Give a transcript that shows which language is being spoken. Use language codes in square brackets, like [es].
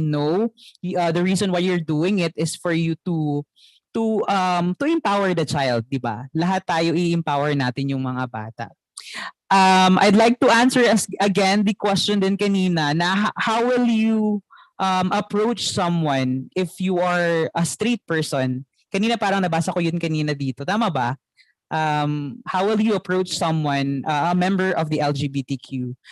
[en] No, the reason why you're doing it is for you to empower the child, di ba? [tl] Lahat tayo i-empower natin yung mga bata. [en] I'd like to answer again the question din kanina na how will you approach someone if you are a straight person? [tl] Kanina parang nabasa ko yun kanina dito. Tama ba? [en] How will you approach someone, a member of the LGBTQ?